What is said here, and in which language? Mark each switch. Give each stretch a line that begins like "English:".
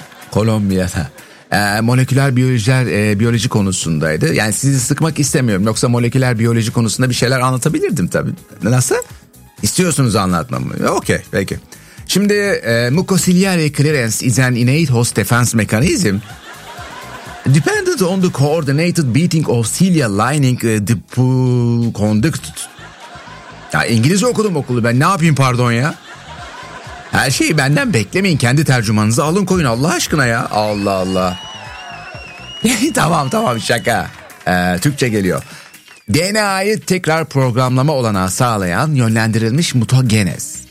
Turkish: Kolombiya'da. Moleküler biyolojiler, biyoloji konusundaydı. Yani sizi sıkmak istemiyorum. Yoksa moleküler biyoloji konusunda bir şeyler anlatabilirdim tabii. Nasıl? İstiyorsunuz anlatmamı. Okey, peki. Şimdi
English: mucociliary clearance is an innate host defense mechanism dependent on the coordinated beating of cilia lining the pool conduct.
Turkish: Ya İngilizce okudum okulu ben. Ne yapayım pardon ya? Her şeyi benden beklemeyin. Kendi tercümanınızı alın koyun Allah aşkına ya. Allah Allah. tamam şaka. Türkçe geliyor. DNA'yı tekrar programlama olanağı sağlayan yönlendirilmiş mutagenez.